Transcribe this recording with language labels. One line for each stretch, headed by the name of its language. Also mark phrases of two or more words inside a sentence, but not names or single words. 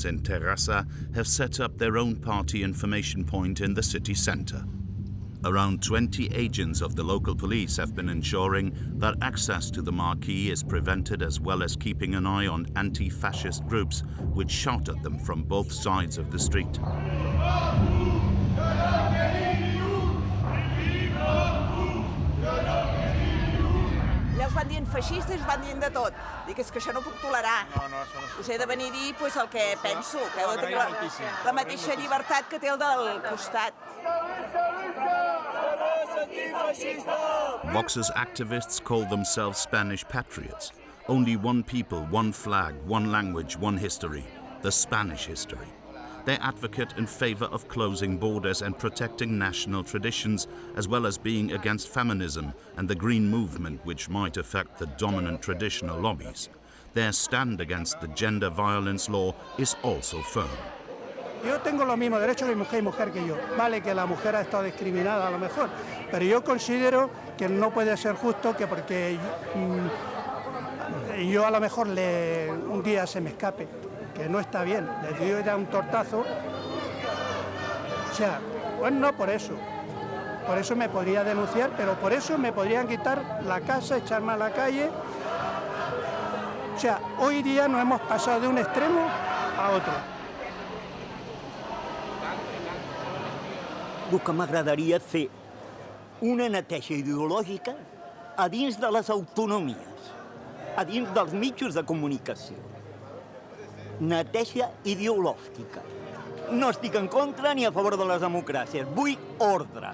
English: in Terrassa have set up their own party information point in the city centre. Around 20 agents of the local police have been ensuring that access to the marquee is prevented, as well as keeping an eye on anti-fascist groups which shout at them from both sides of the street.
Catalan: Van dient feixistes, van dient de tot. Dic, és que això no puc tolerar. Us he de venir a dir el que penso, que heu de tenir la mateixa llibertat que té el del costat.
English: Vox's activists call themselves Spanish patriots. Only one people, one flag, one language, one history, the Spanish history. They advocate in favor of closing borders and protecting national traditions, as well as being against feminism and the green movement, which might affect the dominant traditional lobbies. Their stand against the gender violence law is also firm.
Spanish: Yo tengo los mismos derechos de mujer que yo. Vale que la mujer ha estado discriminada a lo mejor, pero yo considero que no puede ser justo que porque yo a lo mejor un día se me escape, que no está bien, le doy ya un tortazo. O sea, pues no por eso, por eso me podría denunciar, pero por eso me podrían quitar la casa, echarme a la calle. O sea, hoy día nos hemos pasado de un extremo a otro.
Catalan: El que m'agradaria és fer una neteja ideològica a dins de les autonomies, a dins dels mitjans de comunicació. Neteja ideològica. No estic en contra ni a favor de les democràcies. Vull ordre.